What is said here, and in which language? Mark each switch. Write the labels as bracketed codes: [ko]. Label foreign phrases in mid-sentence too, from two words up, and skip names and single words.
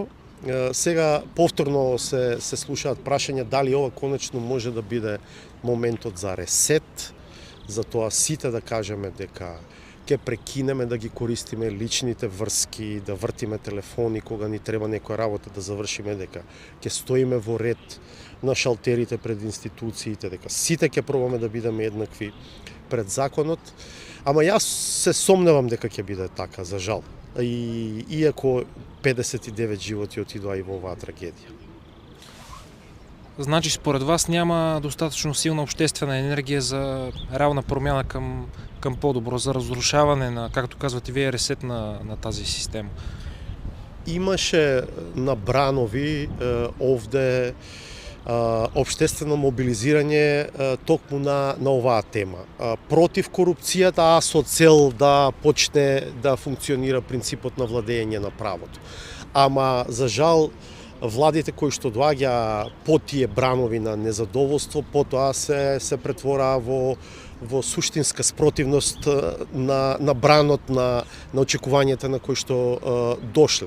[mk] Сега повторно се слушаат прашања дали ова конечно може да биде моментот за ресет, за тоа сите да кажеме дека ќе прекинеме да ги користиме личните врски, да вртиме телефони кога ни треба некоја работа да завршиме, дека ќе стоиме во ред на шалтерите пред институциите, дека сите ќе пробаме да бидеме еднакви пред законот. Ама јас се сомневам дека ќе биде така, за жал. Иако 59 животи отидоа и во оваа трагедија. [bg] Значи, според вас няма достатъчно силна обществена енергия за реална промяна към по-добро, за разрушаване на, както казвате вие, ресет на тази система? [mk] Имаше набранови овде обштествено мобилизирање токму на оваа тема. Против корупцијата, а со цел да почне да функционира принципот на владење на правото. Ама, за жал, владите кои што доаѓа по тие бранови на незадоволство, потоа се претвораа во суштинска спротивност на бранот на очекувањата на кои што дошле.